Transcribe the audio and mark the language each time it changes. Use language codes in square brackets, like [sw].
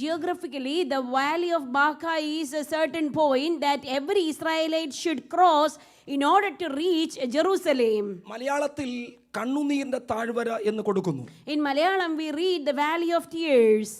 [en] Geographically, the valley of Baca is a certain point that every Israelite should cross in order to reach Jerusalem. [ml] മലയാളത്തിൽ കണ്ണുനീരിന്റെ താഴ്വര എന്ന് കൊടുക്കുന്നു. [en] In Malayalam, we read the valley of tears.